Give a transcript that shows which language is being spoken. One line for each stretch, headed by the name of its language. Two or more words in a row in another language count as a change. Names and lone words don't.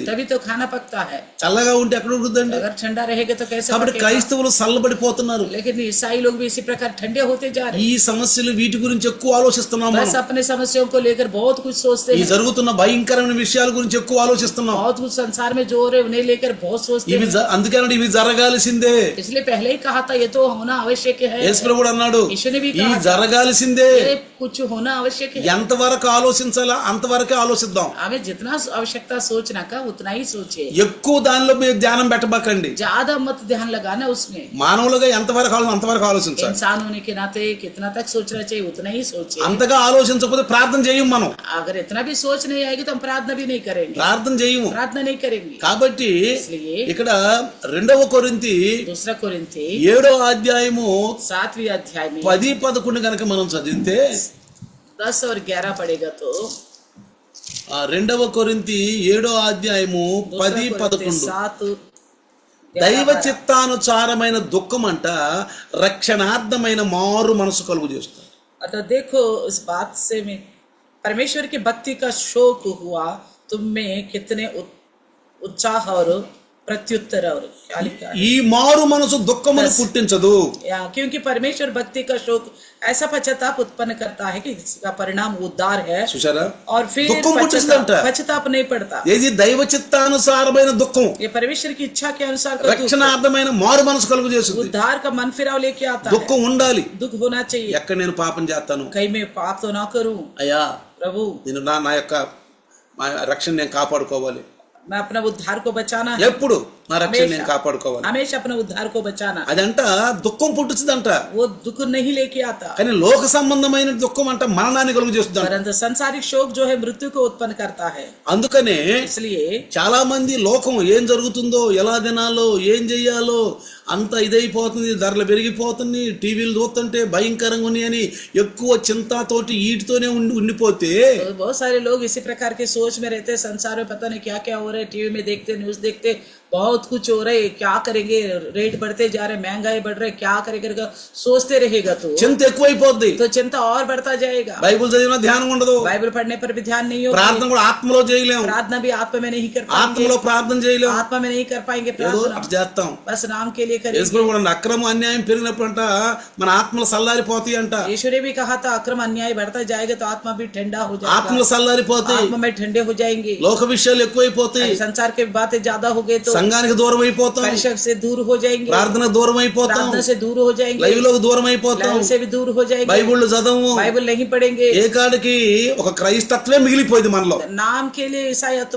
Hindi: तभी तो खाना पकता है।
Telugu: చల్లగా ఉంటే ఎక్కడ ఉడుకుతుందండి?
Hindi: अगर ठंडा रहेगा तो कैसे
Telugu: కాబట్టి
Hindi: पकेगा?
Telugu: క్రైస్తవులు చల్లబడిపోతున్నారు.
Hindi: लेकिन ईसाई लोग भी इसी प्रकार ठंडे होते जा रहे
Telugu: ఈ సమస్యలు వీటి గురించి ఎక్కువ ఆలోచిస్తున్నాం
Hindi: हैं,
Telugu: మనం.
Hindi: बस अपने समस्याओं को लेकर बहुत कुछ सोचते
Telugu: ఈ
Hindi: हैं,
Telugu: జరుగుతున్న భయంకరమైన విషయాల గురించి ఎక్కువ ఆలోచిస్తున్నాం.
Hindi: बहुत कुछ संसार में जो हो रहे उन्हें लेकर बहुत सोचते
Telugu: ఇవి
Hindi: हैं।
Telugu: అందుకని ఇవి జరగాల్సిందే.
Hindi: इसलिए पहले ही कहा था ये तो होना आवश्यक है,
Telugu: యేసు ప్రభువు అన్నాడు
Hindi: यीशु ने भी
Telugu: ఈ
Hindi: कहा था,
Telugu: జరగాల్సిందే.
Hindi: ये कुछ होना आवश्यक है।
Telugu: ఎంతవరకు ఆలోచించాలా అంతవరకే ఆలోచిద్దాం.
Hindi: हमें जितना आवश्यकता सोचना का उतना ही सोचे,
Telugu: ఎక్కువ దానిలో మీరు ధ్యానం పెట్టబాకండి.
Hindi: ज्यादा मत ध्यान लगाना उसमें।
Telugu: మానవులుగా ఎంతవరకు అంతవరకు ఆలోచించాలి.
Hindi: इंसान होने के नाते कितना तक सोचना चाहिए उतना ही सोचे।
Telugu: అంతగా ఆలోచించకపోతే ప్రార్థన చేయం మనం,
Hindi: अगर इतना भी सोच नहीं आएगी तो हम प्रार्थना भी नहीं करेंगे,
Telugu: ప్రార్థన చేయము.
Hindi: प्रार्थना नहीं करेंगे।
Telugu: కాబట్టి
Hindi: इसलिए
Telugu: ఇక్కడ 2వ కొరింథీ
Hindi: दूसरा कोरिन्थी
Telugu: 7వ అధ్యాయము
Hindi: 7वीं अध्याय में
Telugu: 10-11 కనుక మనం చదివితే
Hindi: 10 और 11 पढ़ेगा तो
Telugu: 2వ కొరింథీ 7వ అధ్యాయము 10-11 7 దైవ చిత్తానుసారమైన దుఃఖం అంట రక్షణార్థమైన మారు మనసు కలుగు చేస్తుంది.
Hindi: अतः देखो इस बात से में परमेश्वर की भक्ति का शोक हुआ तुम में कितने उत्साह और प्रत्युत्तर और क्या लिखा है?
Telugu: ఈ మారు మనసు దుఃఖమును పుట్టించదు.
Hindi: क्योंकि परमेश्वर भक्ति का शोक ऐसा पश्चाताप उत्पन्न करता है कि इसका परिणाम उद्धार है,
Telugu: చూసారా?
Hindi: और फिर
Telugu: దుఃఖం పుట్టించదంట.
Hindi: पश्चाताप नहीं पड़ता।
Telugu: ఏది దైవ చిత్తానుసారమైన దుఃఖం
Hindi: ये परमेश्वर की इच्छा के अनुसार का दुख,
Telugu: రక్షణార్థమైన మారు మనసు కలుగు చేస్తుంది.
Hindi: उद्धार का मन फिराव लेके आता है।
Telugu: దుఃఖం ఉండాలి.
Hindi: दुख होना चाहिए,
Telugu: ఎక్కడ నేను పాపం చేస్తాను,
Hindi: कहीं मैं पाप तो ना करूं
Telugu: అయ్యా
Hindi: प्रभु,
Telugu: నేను నా యొక్క రక్షణ నేను కాపాడుకోవాలి.
Hindi: मैं अपना उद्धार को बचाना है,
Telugu: ఎప్పుడు నా రక్షణ నేను కాపాడుకోవాలి.
Hindi: हमेशा अपना उद्धार को बचाना।
Telugu: అదంట దుఃఖం పుట్టించదంట.
Hindi: वो दुख नहीं लेके आता,
Telugu: కానీ లోక సంబంధమైన దుఃఖం అంట మరణాన్ని కలుగు చేస్తుంది.
Hindi: परंतु संसारिक शोक जो है मृत्यु को उत्पन्न करता है।
Telugu: అందుకనే
Hindi: इसलिए
Telugu: చాలా మంది లోకం ఏం జరుగుతుందో ఎలా తినాలో ఏం చెయ్యాలో అంత ఇదైపోతుంది, ధరలు పెరిగిపోతుంది, టీవీలు చూస్తుంటే భయంకరంగా ఉన్నాయని ఎక్కువ చింతతోటి వీటితోనే ఉండిపోతే
Hindi: तो बहुत सारे लोग इसी प्रकार के सोच में रहते हैं, संसार में पता नहीं क्या क्या हो रहा है, टीवी में देखते, न्यूज देखते, बहुत कुछ हो रहा है, क्या करेंगे, रेट बढ़ते जा रहे, महंगाई बढ़ रही, क्या करेगा सोचते रहेगा तो
Telugu: చింత ఎక్కువైపోద్ది.
Hindi: चिंता और बढ़ता जाएगा।
Telugu: బైబిల్ చదివిన ధ్యానం ఉండదు,
Hindi: बाइबल पढ़ने पर भी ध्यान नहीं होगा,
Telugu: ప్రార్థన కూడా ఆత్మలో చేయలేము,
Hindi: प्रार्थना भी आत्मा में नहीं कर पाएंगे,
Telugu: ఆత్మలో ప్రార్థన చేయలేము,
Hindi: आत्मा में नहीं कर पाएंगे
Telugu: ఏదో
Hindi: प्रार्थना,
Telugu: అట్లా చేస్తాం.
Hindi: बस नाम के लिए करेंगे।
Telugu: యేసు కూడా అక్రమ అన్యాయం పెరిగినప్పుడు అంట మన ఆత్మలు సల్లారిపోతాయి అంట.
Hindi: यीशु ने भी कहा था अक्रम अन्याय बढ़ता जाएगा तो आत्मा भी ठंडा हो
Telugu: ఆత్మలు
Hindi: जाएगा,
Telugu: సల్లారిపోతాయి,
Hindi: आत्मा में ठंडे हो जाएंगे,
Telugu: లోక విషయాలు ఎక్కువైపోతాయి,
Hindi: संसार के बातें ज्यादा हो गए तो
Telugu: సంఘానికి దూరం అయిపోతాం,
Hindi: परिषद से दूर हो जाएंगे,
Telugu: ప్రార్థన దూరం అయిపోతాం,
Hindi: प्रार्थना से दूर हो जाएंगे,
Telugu: లైవ్ లోకి దూరం అయిపోతాం,
Hindi: लाइव से भी दूर हो जाएंगे,
Telugu: బైబిల్ చదవము,
Hindi: बाइबल नहीं पढ़ेंगे,
Telugu: ఏ కాడికి ఒక క్రైస్తత్వమే మిగిలిపోయింది మనలో,
Hindi: नाम के लिए ईसाईत्व ही रह